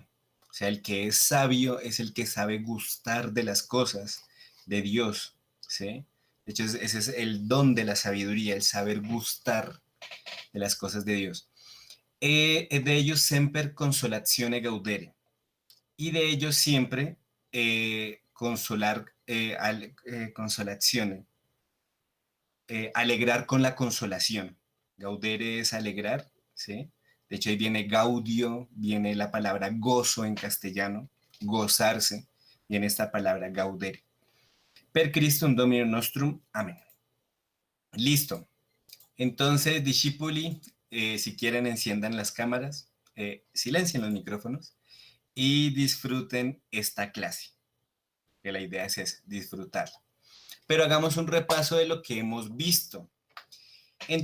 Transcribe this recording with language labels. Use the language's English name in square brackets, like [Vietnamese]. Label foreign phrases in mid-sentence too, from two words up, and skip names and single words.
[Spanish] O sea, el que es sabio es el que sabe gustar de las cosas de Dios, ¿sí? De hecho, ese es el don de la sabiduría, el saber gustar de las cosas de Dios. [Latin] De ellos semper consolatione gaudere. [Spanish] Y de ellos siempre consolar, consolazione, alegrar con la consolación. Gaudere es alegrar, ¿sí? De hecho, ahí viene gaudio, viene la palabra gozo en castellano, gozarse, viene esta palabra gaudere. [Latin] Per Christum Dominum nostrum. [Spanish] Amén. Listo. Entonces, discipuli, si quieren, enciendan las cámaras, silencien los micrófonos y disfruten esta clase, que la idea es esa, disfrutarla. Pero hagamos un repaso de lo que hemos visto.